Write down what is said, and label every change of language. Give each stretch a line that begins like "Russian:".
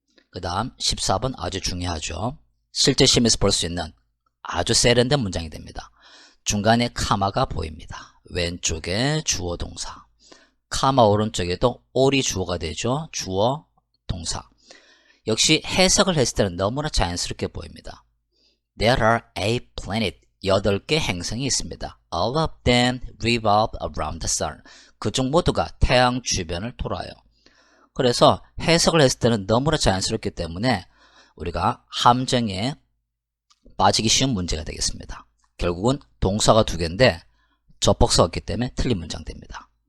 Korean: 그 다음 14번 아주 중요하죠. 실제 시험에서 볼 수 있는 아주 세련된 문장이 됩니다. 중간에 카마가 보입니다. 왼쪽에 주어 동사, 카마 오른쪽에도 all이 주어가 되죠. 주어 동사. 역시 해석을 했을 때는 너무나 자연스럽게 보입니다.
English: There are 8 planets.
Korean: 8개 행성이 있습니다.
English: All of them revolve around the sun.
Korean: 그중 모두가 태양 주변을 돌아요. 그래서 해석을 했을 때는 너무나 자연스럽기 때문에 우리가 함정에 빠지기 쉬운 문제가 되겠습니다. 결국은 동사가 두 개인데 접속사가 없기 때문에 틀린 문장 됩니다.